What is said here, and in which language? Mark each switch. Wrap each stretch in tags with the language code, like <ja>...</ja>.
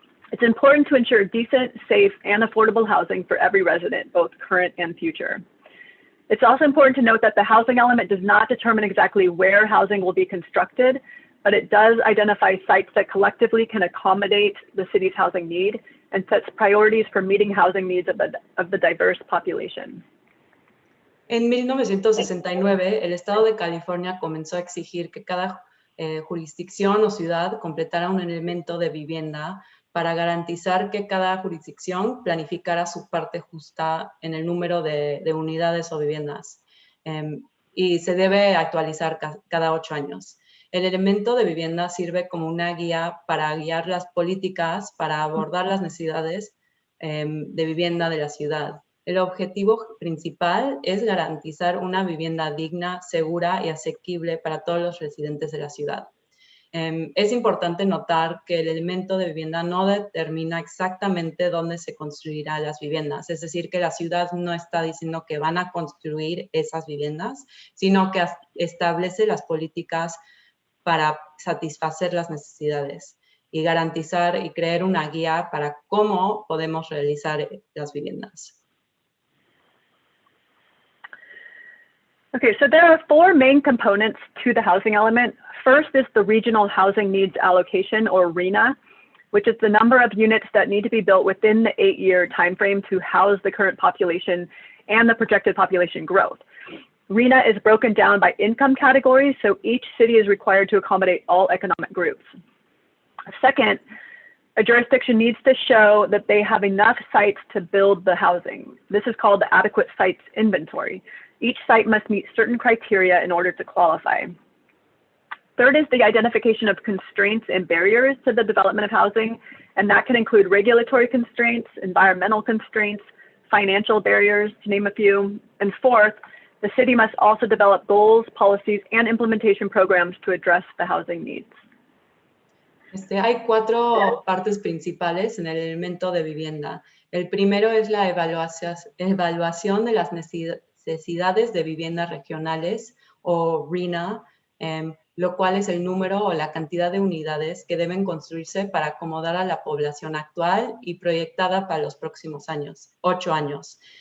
<en>It's important to ensure decent, safe, and affordable housing for every resident, both current and future. It's also important to note that the housing element does not determine exactly where housing will be constructed, but it does identify sites that collectively can accommodate the city's housing need and sets priorities for meeting housing needs of the diverse population.</en> <es>En 1969, el Estado de California comenzó a exigir que cada jurisdicción o ciudad completara un elemento de vivienda para garantizar que cada jurisdicción planificara su parte justa en el número de unidades o viviendas. Y se debe actualizar cada 8 años. El elemento de vivienda sirve como una guía para guiar las políticas, para abordar las necesidades de vivienda de la ciudad. El objetivo principal es garantizar una vivienda digna, segura y asequible para todos los residentes de la ciudad. Es importante notar que el elemento de vivienda no determina exactamente dónde se construirán las viviendas, es decir, que la ciudad no está diciendo que van a construir esas viviendas, sino que establece las políticas para satisfacer las necesidades y garantizar y crear una guía para cómo podemos realizar las viviendas.</es> <en>Okay, so there are four main components to the housing element. First is the Regional Housing Needs Allocation, or RHNA, which is the number of units that need to be built within the 8-year timeframe to house the current population and the projected population growth. RHNA is broken down by income categories, so each city is required to accommodate all economic groups. Second, a jurisdiction needs to show that they have enough sites to build the housing. This is called the adequate sites inventory. Each site must meet certain criteria in order to qualify. Third is the identification of constraints and barriers to the development of housing, and that can include regulatory constraints, environmental constraints, financial barriers, to name a few. And fourth, the city must also develop goals, policies, and implementation programs to address the housing needs.</en> <es>Hay cuatro partes principales en el elemento de vivienda. El primero es la evaluación de las necesidades de viviendas regionales, o RHNA, lo cual es el número o la cantidad de unidades que deben construirse para acomodar a la población actual y proyectada para los próximos 8 años.</es>